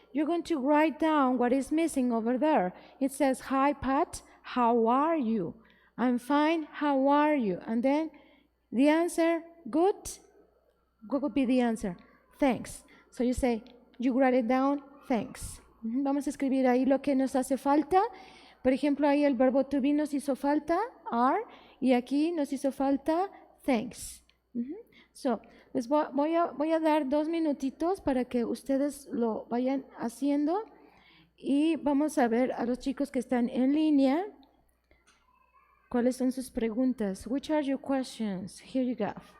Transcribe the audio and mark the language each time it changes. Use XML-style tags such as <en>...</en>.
<en>You're going to write down what is missing over there. It says, hi, Pat, how are you? I'm fine, how are you? And then the answer, good. What would be the answer? Thanks. So you say, you write it down, thanks.</en> <es>Vamos a escribir ahí lo que nos hace falta. Por ejemplo, ahí el verbo to be nos hizo falta, are, y aquí nos hizo falta, thanks. So, les voy a dar 2 minutitos para que ustedes lo vayan haciendo y vamos a ver a los chicos que están en línea cuáles son sus preguntas.</es> <en>Which are your questions? Here you go.</en>